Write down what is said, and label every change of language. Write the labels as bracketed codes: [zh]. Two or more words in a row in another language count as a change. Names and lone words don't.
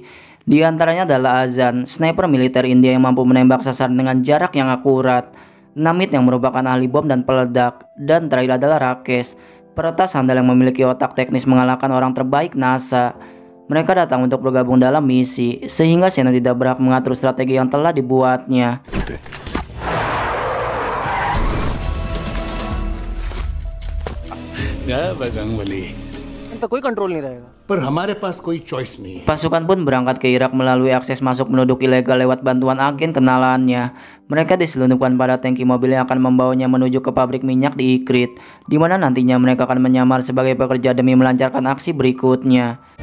[id] Di antaranya adalah Azan, sniper militer India yang mampu menembak sasaran dengan jarak yang akurat, Namit yang merupakan ahli bom dan peledak, dan terakhir adalah Rakesh, peretas handal yang memiliki otak teknis mengalahkan orang terbaik NASA. Mereka datang untuk bergabung dalam misi, sehingga Sena tidak berhak mengatur strategi yang telah dibuatnya. Ya, Bajrang Bali. [hi] कोई कंट्रोल नहीं रहेगा। पर हमारे पास कोई choice नहीं है। [id] Pasukan pun berangkat ke Irak melalui akses masuk penduduk ilegal lewat bantuan agen kenalannya. Mereka diselundupkan pada tangki mobil yang akan membawanya menuju ke pabrik minyak di Ikrit, di mana nantinya mereka akan menyamar sebagai pekerja demi melancarkan aksi berikutnya.